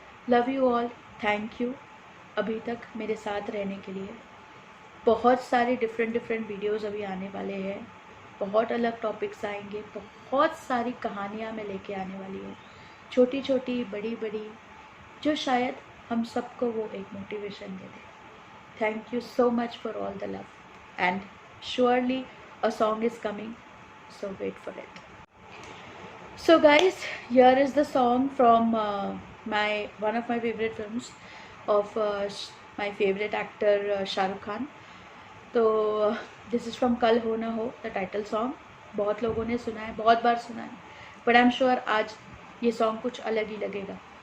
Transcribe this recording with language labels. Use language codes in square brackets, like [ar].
[en] love you all, thank you [hi] अभी तक मेरे साथ रहने के लिए। बहुत सारे डिफरेंट वीडियोस अभी आने वाले हैं, बहुत अलग टॉपिक्स आएंगे, बहुत सारी कहानियाँ मैं लेके आने वाली हूँ, छोटी छोटी बड़ी बड़ी, जो शायद हम सबको वो एक motivation दे दे। [en] Thank you so much for all the love, and surely a song is coming, so wait for it. So guys, here is the song from one of my favorite films of my favorite actor Shah Rukh Khan. [hi] तो [en] this is from [hi] कल हो ना हो, [en] The title song. [hi] बहुत लोगों ने सुना है, बहुत बार सुना है, [en] but I am sure [hi] आज ये सॉन्ग कुछ अलग ही लगेगा।